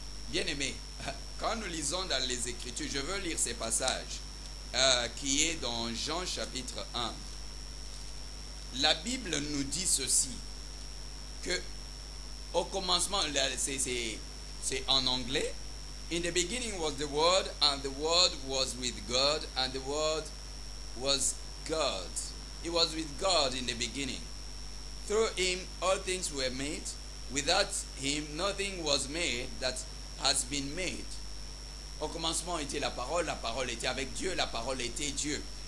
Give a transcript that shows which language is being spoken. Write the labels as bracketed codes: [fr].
[fr] Bien-aimés, quand nous lisons dans les Écritures, je veux lire ces passages qui est dans Jean chapitre 1. La Bible nous dit ceci, que au commencement, c'est en anglais. [en] In the beginning was the Word, and the Word was with God, and the Word was God. It was with God in the beginning. Through him all things were made. Without him nothing was made that has been made. [fr] Au commencement était la parole était avec Dieu, la parole était Dieu.